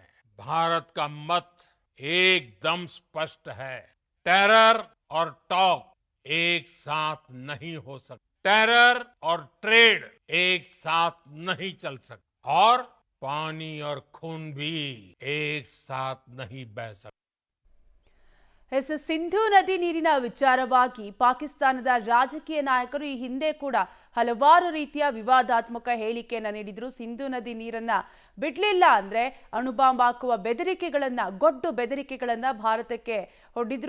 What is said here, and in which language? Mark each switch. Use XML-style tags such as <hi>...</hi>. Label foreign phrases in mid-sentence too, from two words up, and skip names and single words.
<hi>भारत का मत एकदम स्पष्ट है। टेरर और टॉक एक साथ नहीं हो सकते। टेरर और ट्रेड एक साथ नहीं चल सकते, और पानी और खून भी एक साथ नहीं बह सकते।</hi> <kn>ಸಿಂಧೂ ನದಿ ನೀರಿನ ವಿಚಾರವಾಗಿ ಪಾಕಿಸ್ತಾನದ ರಾಜಕೀಯ ನಾಯಕರು ಈ ಹಿಂದೆ ಕೂಡ ಹಲವಾರು ರೀತಿಯ ವಿವಾದಾತ್ಮಕ ಹೇಳಿಕೆಯನ್ನ ನೀಡಿದ್ರು. ಸಿಂಧೂ ನದಿ ನೀರನ್ನ ಬಿಡ್ಲಿಲ್ಲ ಅಂದ್ರೆ ಅಣುಬಾಂಬ್ ಹಾಕುವ ಬೆದರಿಕೆಗಳನ್ನ, ಗೊಡ್ಡು ಬೆದರಿಕೆಗಳನ್ನ ಭಾರತಕ್ಕೆ ಹೊಡೆದಿದ್ರು.</kn>